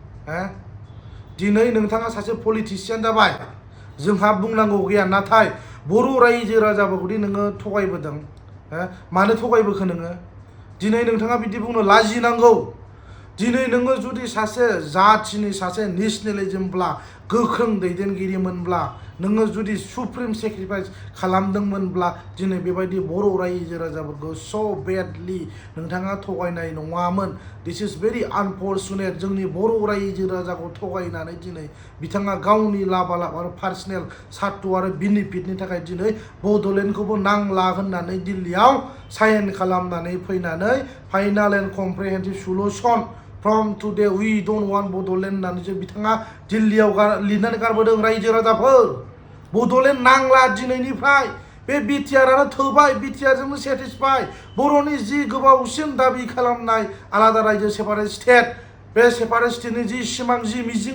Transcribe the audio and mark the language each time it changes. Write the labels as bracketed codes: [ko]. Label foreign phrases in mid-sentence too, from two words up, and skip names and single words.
[brx] दिनै नोंथाङा सासे पलिटिसियान जाबाय जोंहा बुंनांगौ गैया नाथाय बर' रायजो राजाफोरखौदि नोङो थगायबोदों मानो थगायबोखो नोङो दिनै नोंथाङा बिदि बुंनो लाजिनांगौ दिनै नोङो जुदि सासे जाथिनि सासे नेसनेलिजमब्ला गोख्रों दैदेनगिरिमोनब्ला नोङो जुदि [en] supreme sacrifice [brx] खालामदोंमोनब्ला दिनै बेबायदि बर' रायजो राजाफोरखौ स' बेडलि नोंथाङा थगायनाय नङामोन [en] this is very unfortunate [brx] जोंनि बर' रायजो राजाखौ थगायनानै दिनै बिथाङा गावनि लाब आरो पार्सनेल सार्थ आरो बेनिफिटनि थाखाय दिनै बड'लेण्डखौबो नांला होननानै दिल्लीयाव साइन खालामनानै फैनानै [en] final and comprehensive solution from today we don't want Bodoland [brx] होननानैसो बिथाङा दिल्लीयाव लिरनानै गारबोदों रायजो राजाफोर बड'लेण्ड नांला दिनैनिफ्राय बे बिटिआरआनो थोबाय बिटिआरजोंनो सेटिसफाइ बर'नि जि गोबावसिन दाबि खालामनाय आलादा रायजो [en] separate state [brx] बे [en] separate stateनि [brx] जि सिमां जि मिजिं